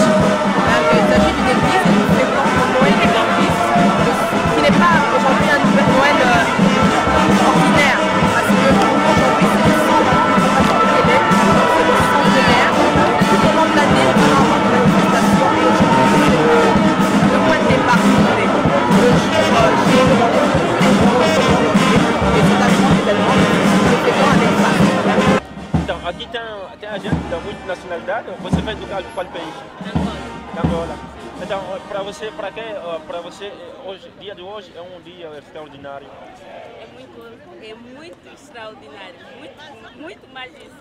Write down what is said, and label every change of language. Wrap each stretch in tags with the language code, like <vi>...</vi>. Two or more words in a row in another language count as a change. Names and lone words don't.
<fr>Il s'agit d'une église et nous faisons Noël église, qui n'est pas aujourd'hui un Noël ordinaire, parce que aujourd'hui c'est le centre, c'est le centenaire, tout au long de l'année, nous allons avoir une manifestation et aujourd'hui c'est le point de départ, le jour J, et totalement également, nous faisons avec Paris.</fr> <pt>Então, aqui tem a gente da multinacionalidade. Você vai educar qual país? Angola. Então, para você hoje, dia de hoje é um dia extraordinário. É muito extraordinário, muito mais isso.</pt>